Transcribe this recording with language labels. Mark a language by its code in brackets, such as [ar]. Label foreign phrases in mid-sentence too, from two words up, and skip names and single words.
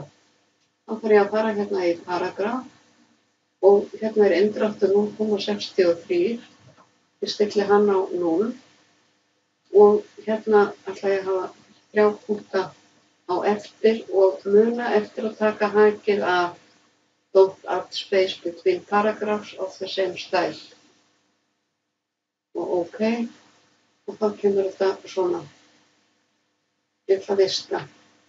[is] Þá fer ég að fara hérna í Paragraph og hérna er inndráttur 0,63, ég stilli hann á 0 og hérna ætla ég að hafa 3 punkta á eftir og muna eftir að taka hakið af [en] Don't add space between paragraphs of the same style. [is] Og OK, og þá kemur þetta svona. Ég ætla að vista.